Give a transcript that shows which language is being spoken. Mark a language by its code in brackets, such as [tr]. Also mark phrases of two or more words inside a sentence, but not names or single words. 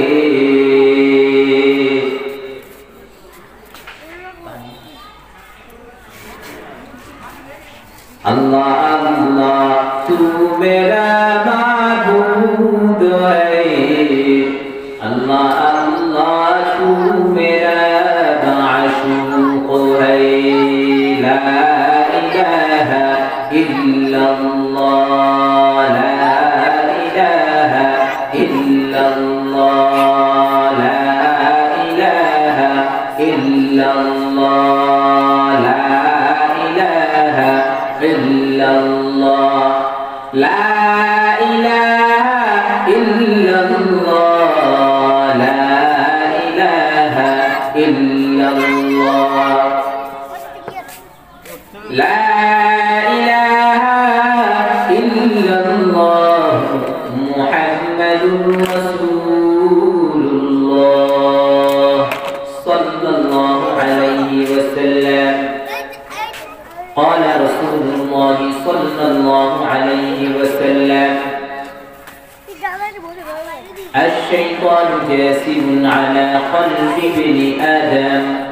[ur] اللہ اللہ تو میرا معبود ہے اللہ اللہ تو میرا معشوق ہے [ar] لا إله إلا الله لا إله إلا الله لا إله إلا الله لا إله إلا الله لا إله إلا الله لا إله إلا الله لا إله إلا الله محمد رسول الله صلى الله عليه وسلم قال رسول الله صلى الله عليه وسلم الشيطان جاسم على قلب ابن آدم